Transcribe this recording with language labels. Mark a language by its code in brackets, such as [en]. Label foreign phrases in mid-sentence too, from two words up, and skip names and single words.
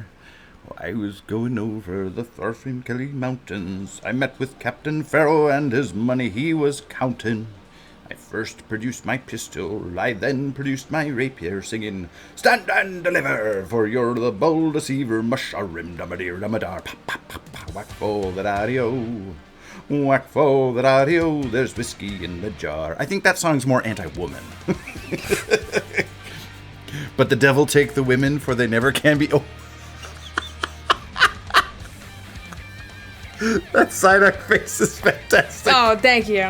[en] Well, I was going over the Thorfinn Kelly Mountains. I met with Captain Farrow and his money he was counting. I first produced my pistol, I then produced my rapier, singing, "Stand and deliver, for you're the bold deceiver, mush-a-rim, dum-a-deer, dum-a-dar, pa-pa-pa-pa, whack-fo-da-da-dee-o, whack-fo-da-da-dee-o, there's whiskey in the jar." I think that song's more anti-woman. But the devil take the women, for they never can be... Oh. That Psyduck face is fantastic. Oh, thank you.